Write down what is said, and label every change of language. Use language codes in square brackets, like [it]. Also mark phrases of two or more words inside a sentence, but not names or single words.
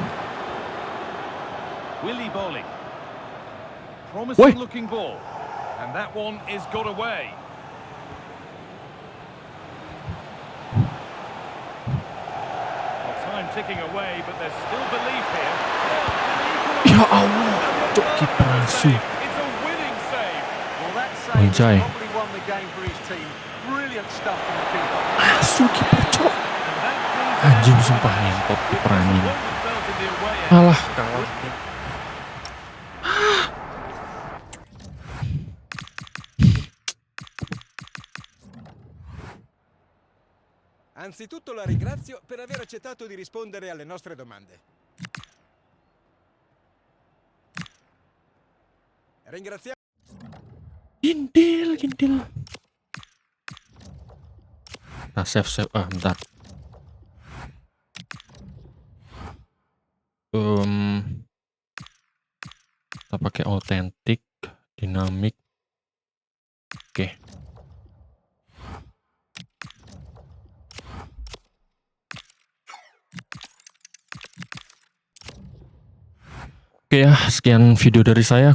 [en] Willy Bowling. [id] Woi. [en] Promising looking ball. And that one is got away. Well, time ticking away, but there's still belief here. [id] Ya Allah, cuk kiper asu. [en] It's a winning save. Well, that save [id] Anjay. [en] probably won the game for his team. Brilliant stuff from the keeper. [jv] Asu kiper cuk. [en] And that brings an [id] Anjing [en] end to [id] sumpah [en] the match. [id] ngentot [en] It [id] kiper [en] was [id] anjing. [en] one that felt in the away end. [id] Alah, kalah. [it] Anzitutto la ringrazio per aver accettato di rispondere alle nostre domande. Ringraziamo. [jv] Gintil. [id] Nah, save. Bentar. Kita pakai [en] authentic, dynamic. [id] Oke. Oke ya, sekian video dari saya.